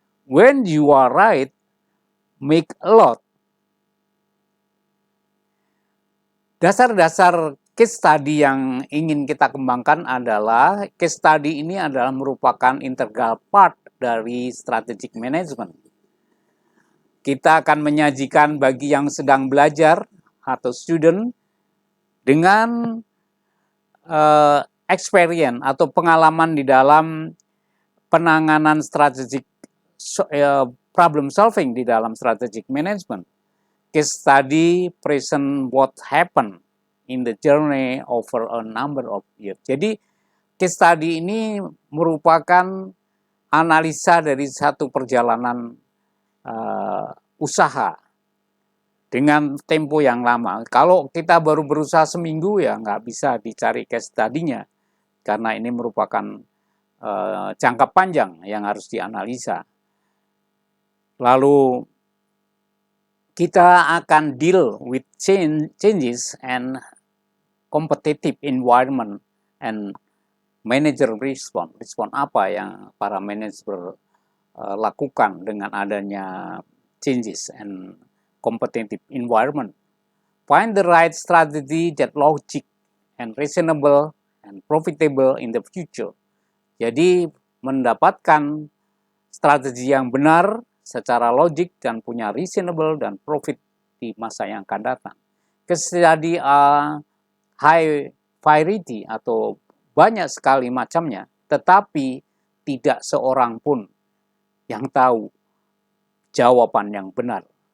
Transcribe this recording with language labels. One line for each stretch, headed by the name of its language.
English: When you are right, make a lot.
Indonesian: Dasar-dasar case study yang ingin kita kembangkan adalah case study ini adalah merupakan
English: integral part
Indonesian: dari
English: strategic management.
Indonesian: Kita akan menyajikan bagi yang sedang belajar atau student dengan
English: experience
Indonesian: atau pengalaman di dalam penanganan
English: strategic problem solving
Indonesian: di dalam
English: strategic management. Case study present what happened in the journey over a number of years.
Indonesian: Jadi case study ini merupakan analisa dari satu perjalanan usaha dengan tempo yang lama. Kalau kita baru berusaha seminggu ya nggak bisa dicari case study-nya karena ini merupakan jangka panjang yang harus dianalisa. Lalu kita akan
English: deal with changes and competitive environment and manager response.
Indonesian: Respon apa yang para manajer lakukan dengan adanya
English: changes and competitive environment. Find the right strategy that logic and reasonable and profitable in the future.
Indonesian: Jadi mendapatkan strategi yang benar secara logik dan punya
English: reasonable
Indonesian: dan profit di masa yang akan datang. Jadi
English: high variety
Indonesian: atau banyak sekali macamnya, tetapi tidak seorang pun yang tahu jawaban yang benar.